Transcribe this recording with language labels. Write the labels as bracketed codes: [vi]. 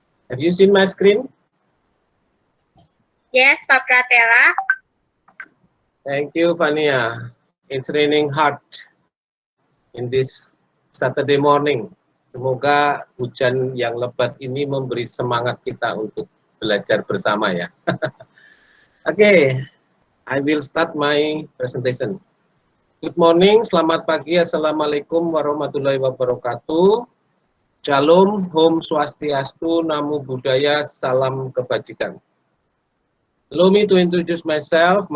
[en] Have you seen my screen? Yes, Pak Pratela. Thank you, Fania. It's raining hard in this Saturday morning. [id] Semoga hujan yang lebat ini memberi semangat kita untuk belajar bersama ya. [en] Okay, I will start my presentation. Good morning, [id] selamat pagi, [ar] assalamualaikum warahmatullahi wabarakatuh. [id] Shalom, Om Swastiastu, Namo Buddhaya, salam kebajikan. [en] Allow me to introduce myself.